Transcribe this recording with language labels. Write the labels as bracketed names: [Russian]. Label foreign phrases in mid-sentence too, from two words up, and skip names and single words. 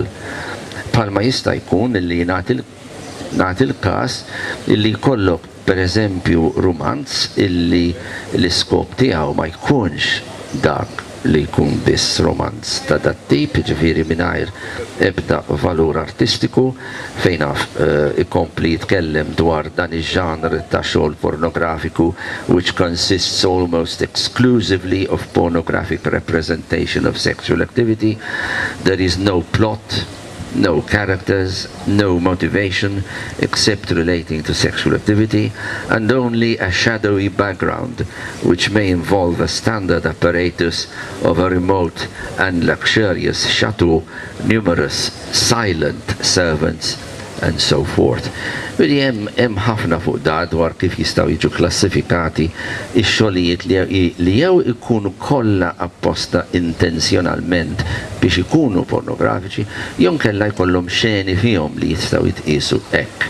[Maltese] Palma jista' jkun illi nagħti l-każ illi jkollok pereżempju romanz illi l-iskop tiegħu ma jkunx dak li jkun biss romanz ta' dat tip, ġifieri mingħajr ebda valur artistiku fejn ikompli jitkellem dwar dan iż-ġanr ta' xogħol pornografiku [English] which consists almost exclusively of pornographic representation of sexual activity. There is no plot, no characters, no motivation except relating to sexual activity, and only a shadowy background which may involve a standard apparatus of a remote and luxurious chateau, numerous silent servants, and so forth. [Maltese] Vedi hemm ħafna fuq da dwar kif jistgħu jiġu klassifikati x-xogħlijiet li jew ikunu kollha apposta intenzjonalment biex ikunu pornografiċi, jew kellha jkollhom xeni fihom li jistgħu jitqisu hekk.